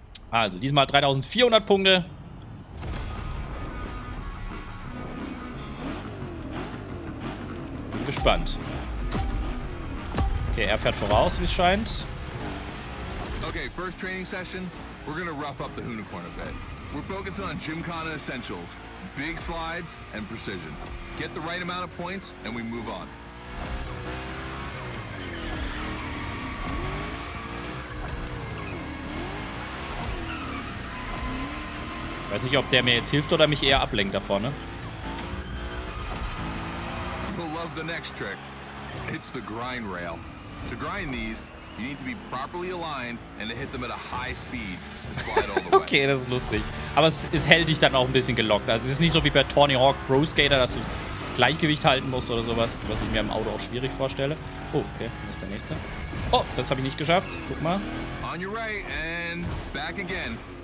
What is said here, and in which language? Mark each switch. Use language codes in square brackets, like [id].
[de] Also, diesmal 3400 Punkte. Bin gespannt. Okay, er fährt voraus, wie es scheint. [en] Okay, first training session, we're gonna rough up the Hoonigan a bit. We're focusing on Gymkhana essentials, big slides and precision. Get the right amount of points and we move on. [de] Weiß nicht, ob der mir jetzt hilft oder mich eher ablenkt da vorne. [en] You'll love the next trick. It's the grind rail. To grind these, you need to be properly aligned and to hit them at a high speed to slide all the way. [de] Okay, das ist lustig. Aber es hält dich dann auch ein bisschen gelockt. Also es ist nicht so wie bei Tony Hawk Pro Skater, dass du Gleichgewicht halten musst oder sowas, was ich mir im Auto auch schwierig vorstelle. Oh, okay, das ist der nächste. Oh, das habe ich nicht geschafft. Guck mal. [en] On your right and back again.